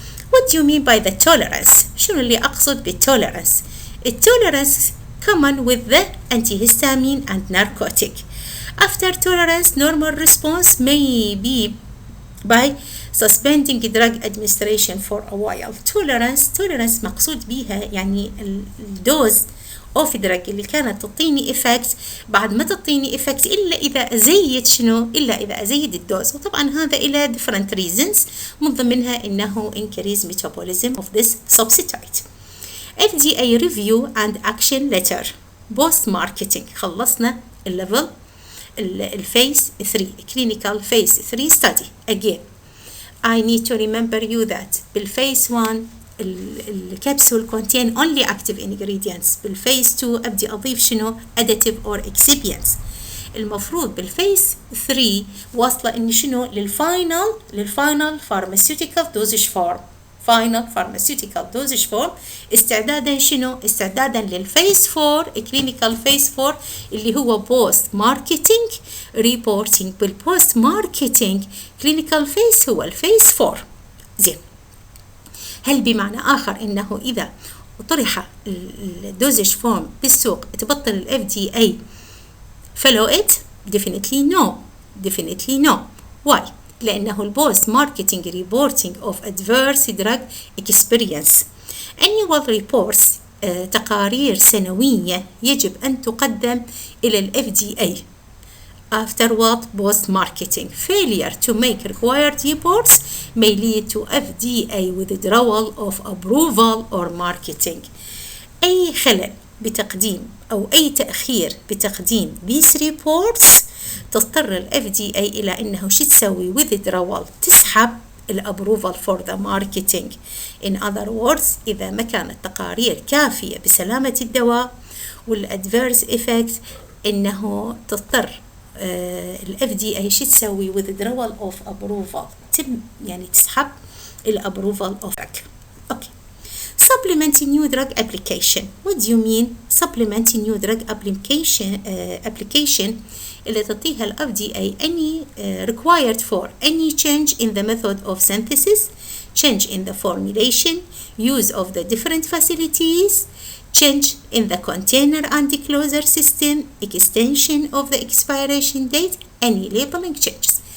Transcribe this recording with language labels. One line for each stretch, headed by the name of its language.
English: What do you mean by the tolerance?
Arabic: شنو اللي أقصد بالtolerance؟
English: الtolerance common with the antihistamine and narcotic. After tolerance, normal response may be by suspending drug administration for a while.
Arabic: tolerance مقصود بيها يعني
English: الدوز of drug
Arabic: اللي كانت تعطيني افكت بعد ما تعطيني افكت الا اذا ازيد شنو؟ الا اذا ازيد الدوز، وطبعا هذا الى
English: different reasons
Arabic: من ضمنها انه
English: increase metabolism of this substitute. FDA review and action letter post marketing.
Arabic: خلصنا
English: الليفل الفيس 3 clinical phase 3 study. Again I need to remember you that بالفيس 1 الكبسول contain only active ingredients.
Arabic: بالفيس 2 أبدي أضيف شنو
English: additive or excipients.
Arabic: المفروض بالفيس 3 واصلة إني شنو للفاينل
English: pharmaceutical dosage form. final pharmaceutical dosage form
Arabic: استعدادا شنو؟ استعدادا للفيس
English: 4 clinical phase 4
Arabic: اللي هو
English: post marketing reporting. بالpost marketing clinical phase هو الفيس 4.
Arabic: زين، هل بمعنى آخر إنه إذا طرح الدوزج فورم بالسوق تبطل ال FDA
English: follow it؟ definitely no. Why؟ لأنه البوست marketing reporting of adverse drug experience annual reports
Arabic: تقارير سنوية يجب أن تقدم إلى ال FDA.
English: After what? Post marketing. Failure to make required reports may lead to FDA withdrawal of approval or marketing.
Arabic: أي خلل بتقديم أو أي تأخير بتقديم
English: these reports
Arabic: تضطر ال FDA إلى أنه شو تسوي؟ withdrawal، تسحب الابروفال
English: for the marketing. In other words
Arabic: إذا ما كانت تقارير كافية بسلامة الدواء والadverse effect إنه تضطر ال FDA شو تسوي؟ withdrawal of approval، يعني تسحب الابروفال
English: of drug. Okay. Supplementing new drug application. What do you mean supplementing new drug application
Arabic: اللي تعطيها ال FDA
English: any required for any change in the method of synthesis, change in the formulation, use of the different facilities, change in the container and the closure system, extension of the expiration date, any labeling changes.